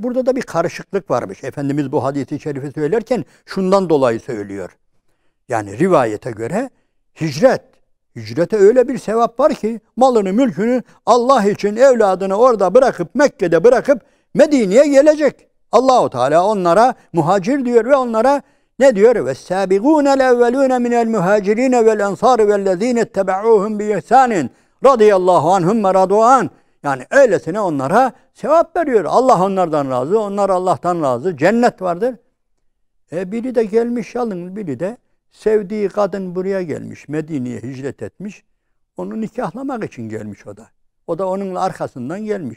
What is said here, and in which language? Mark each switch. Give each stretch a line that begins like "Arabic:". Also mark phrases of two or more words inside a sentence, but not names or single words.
Turkish: Burada da bir karışıklık varmış. Efendimiz bu hadis-i şerifi söylerken şundan dolayı söylüyor. Yani rivayete göre hicrete öyle bir sevap var ki malını mülkünü Allah için evladını orada bırakıp Mekke'de bırakıp Medine'ye gelecek. Allahu Teala onlara muhacir diyor ve onlara ne diyor?
Arabic: وَالسَّابِقُونَ الْاَوَّلُونَ مِنَ الْمُهَاجِرِينَ وَالْاَنْصَارِ وَالَّذ۪ينَ اتَّبَعُوهُمْ بِإِحْسَانٍ رضي الله عنهم ورضوا عنه.
Turkish: Yani öylesine onlara sevap veriyor. Allah onlardan razı, onlar Allah'tan razı. Cennet vardır. Biri de gelmiş yalın, biri de sevdiği kadın buraya gelmiş. Medine'ye hicret etmiş. Onu nikahlamak için gelmiş o da. O da onunla arkasından gelmiş.